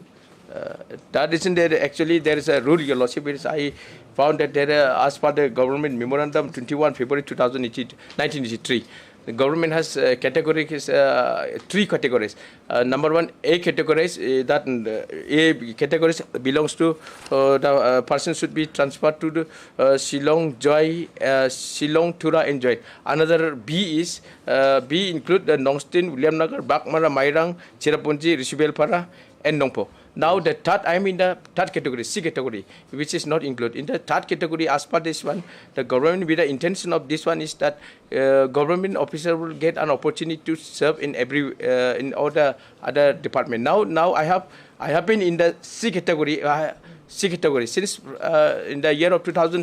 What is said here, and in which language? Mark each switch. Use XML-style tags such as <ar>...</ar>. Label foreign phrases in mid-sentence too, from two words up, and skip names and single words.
<en>That reason there is a rule, Your Lordship, which I found that as per the government memorandum 21 February 1983, the government has three categories. Number one, A categories, that A categories belongs to the person should be transferred to the Shillong Joy, Shillong Tura and Joy. Another B is B include the Nongstin, William Nagar, Bakmara, Mairang, Chirapunji, Rishibelpara, and Nongpo. Now the third, I'm in the third category, C category, which is not included. In the third category, as per this one, the government, with the intention of this one is that government officer will get an opportunity to serve in every in all the other department. Now I have been in the C category since in the year of 2000.</en>